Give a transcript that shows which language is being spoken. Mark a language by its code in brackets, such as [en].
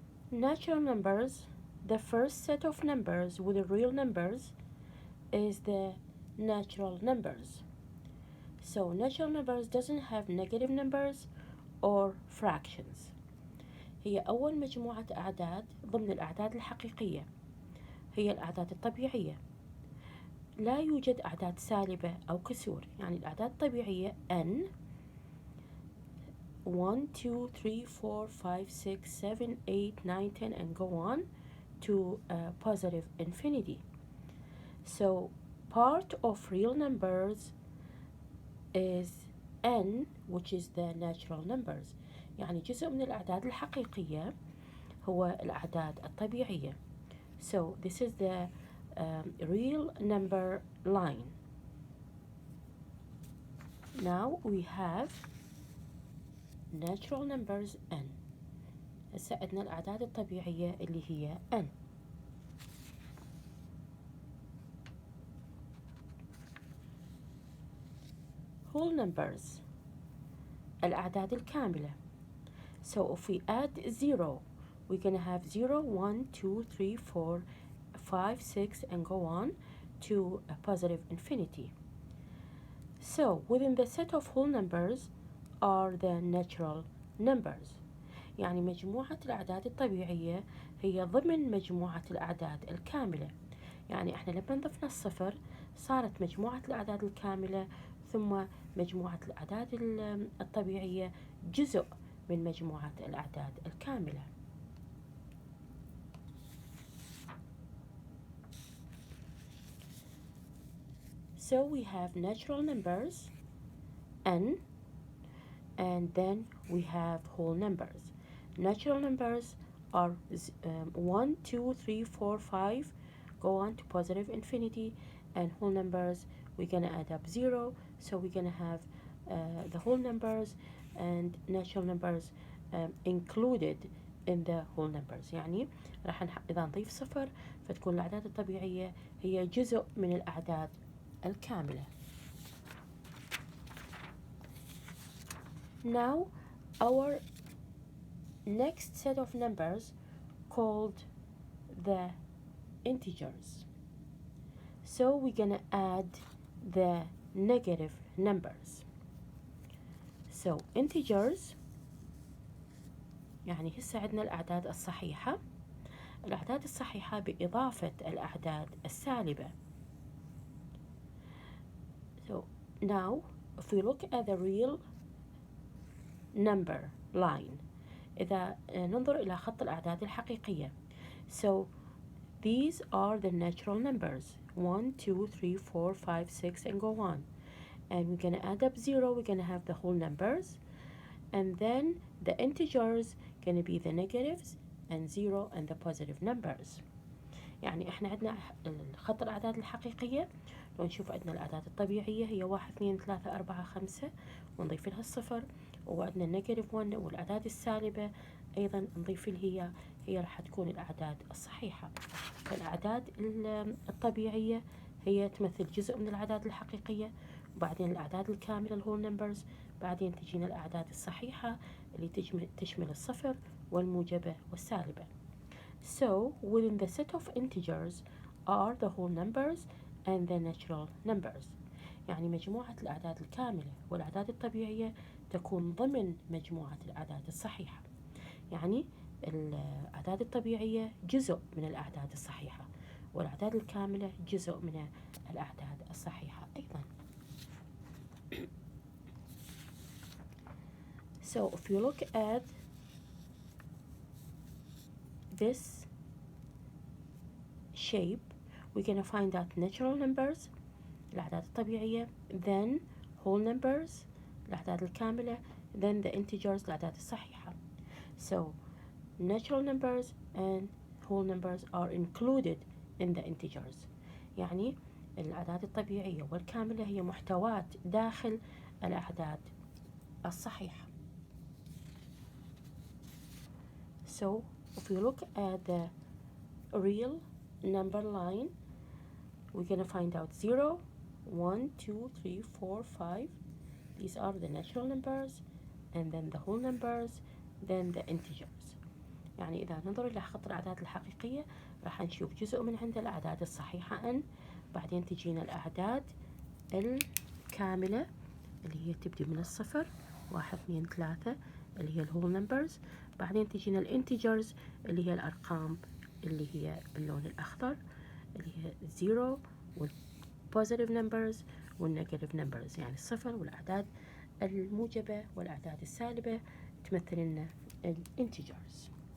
[en] natural numbers, the first set of numbers with the real numbers is the natural numbers. So natural numbers doesn't have negative numbers or fractions. [ar] هي أول مجموعة أعداد ضمن الأعداد الحقيقية، هي الأعداد الطبيعية. لا يوجد أعداد سالبة أو كسور، يعني الأعداد الطبيعية n 1 2 3 4 5 6 7 8 9 10 [en] and go on to positive infinity. So part of real numbers is n, which is the natural numbers. [ar] يعني جزء من الأعداد الحقيقية هو الأعداد الطبيعية. [en] So this is the real number line. Now we have natural numbers n. [ar] هسه عندنا الأعداد الطبيعية اللي هي n. [en] whole numbers [ar] الأعداد الكاملة. [en] So if we add 0, we're gonna have 0 1 2 3 4 5 6 and go on to a positive infinity. So within the set of whole numbers are the natural numbers. [ar] يعني مجموعة الأعداد الطبيعية هي ضمن مجموعة الأعداد الكاملة. يعني احنا لما نضفنا الصفر صارت مجموعة الأعداد الكاملة ثم مجموعة الأعداد الطبيعية جزء من مجموعة الأعداد الكاملة. [en] So we have natural numbers n, and then we have whole numbers. Natural numbers are 1 2 3 4 5 go on to positive infinity, and whole numbers we're gonna add up 0, so we're gonna have the whole numbers and natural numbers included in the whole numbers. [ar] يعني راح إذا نضيف صفر فتكون الأعداد الطبيعية هي جزء من الأعداد الكاملة. [en] Now our next set of numbers called the integers. So we're gonna add the negative numbers. So integers [ar] يعني هسه عندنا الأعداد الصحيحة. الأعداد الصحيحة بإضافة الأعداد السالبة. [en] So now if we look at the real number line, [ar] إذا ننظر إلى خط الأعداد الحقيقية. [en] So these are the natural numbers 1 2 3 4 5 6 and go on, and we're gonna add up 0, we're gonna have the whole numbers, and then the integers gonna be the negatives and 0 and the positive numbers. [ar] يعني احنا عندنا خط الأعداد الحقيقية لو نشوف عندنا الأعداد الطبيعية هي 1 2 3 4 5 ونضيف لها الصفر، وعندنا النيجاتيف 1 والأعداد السالبة أيضا نضيف لها هي راح تكون الأعداد الصحيحة. فالأعداد الطبيعية هي تمثل جزء من الأعداد الحقيقية، وبعدين الأعداد الكاملة الهول نمبرز، بعدين تجينا الأعداد الصحيحة اللي تشمل الصفر والموجبة والسالبة. [en] So within the set of integers are the whole numbers and the natural numbers. [ar] يعني مجموعة الأعداد الكاملة والأعداد الطبيعية تكون ضمن مجموعة الأعداد الصحيحة. يعني الأعداد الطبيعية جزء من الأعداد الصحيحة، والأعداد الكاملة جزء من الأعداد الصحيحة أيضا. [en] So if you look at this shape, we're going to find out natural numbers [ar] الأعداد الطبيعية, [en] then whole numbers [ar] الأعداد الكاملة, [en] then the integers [ar] الأعداد الصحيحة. [en] So natural numbers and whole numbers are included in the integers. [ar] يعني الأعداد الطبيعية والكاملة هي محتوات داخل الأعداد الصحيحة. [en] So if you look at the real number line, we're going to find out 0, 1, 2, 3, 4, 5. These are the natural numbers, and then the whole numbers, then the integers. [ar] يعني إذا ننظر إلى خط الأعداد الحقيقية راح نشوف جزء من عند الأعداد الصحيحة n، بعدين تجينا الأعداد الكاملة اللي هي تبدي من الصفر، 1 2 3 اللي هي الهول نمبرز، بعدين تجينا الانتجرز اللي هي الأرقام اللي هي باللون الأخضر اللي هي 0 والبوزيتيف نمبرز والنيجاتيف نمبرز، يعني الصفر والأعداد الموجبة والأعداد السالبة تمثل لنا الانتجرز.